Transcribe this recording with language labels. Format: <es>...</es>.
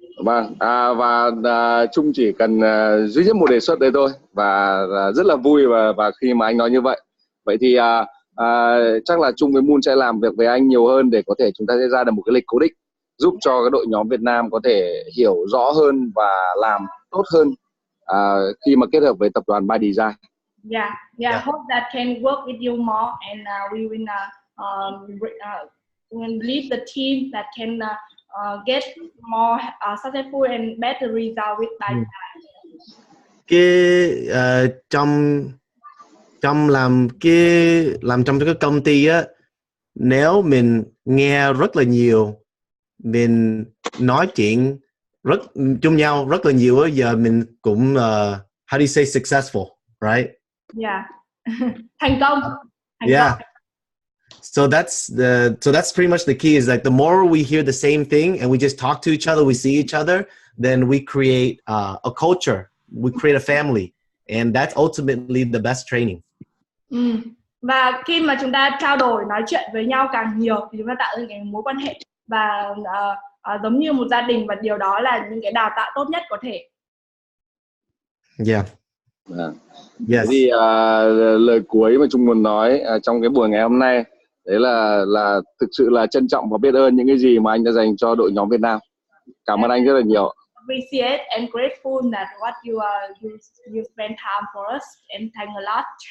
<vi>Vâng, và Trung chỉ cần duy nhất một đề xuất đấy thôi, và rất là vui và khi mà anh nói như vậy. Vậy thì chắc là Trung với Moon sẽ làm việc với anh nhiều hơn để có thể chúng ta sẽ ra được một cái lịch cố định, giúp cho cái đội nhóm Việt Nam có thể hiểu rõ hơn và làm tốt hơn khi mà kết hợp với tập đoàn Bydzyne.</vi> <en>Yeah. Hope that can work with you more, and we will lead the team that can get more successful and better result with Bydzyne?</en> <vi>Trong trong cái công ty á, nếu mình nghe rất là nhiều, mình nói chuyện chung nhau rất là nhiều á, giờ mình cũng</vi> <en>how do you say successful, right? Yeah.</en> <vi>Thành công.</vi> <en>Yeah. So that's pretty much the key, is like the more we hear the same thing and we just talk to each other, we see each other, then we create a culture, we create a family, and that's ultimately the best training.</en> <vi>Và khi mà chúng ta trao đổi, nói chuyện với nhau càng nhiều thì chúng ta tạo ra những mối quan hệ và giống như một gia đình, và điều đó là những cái đào tạo tốt nhất có thể.</vi> <en>Yeah. Yes.</en> <vi>Thì lời cuối mà Trung muốn nói trong cái buổi ngày hôm nay đấy là thực sự là trân trọng và biết ơn những cái gì mà anh đã dành cho đội nhóm Việt Nam. Cảm ơn anh rất là nhiều.</vi> <en>Appreciate and grateful that what you spend time for us, and thank a lot.</en>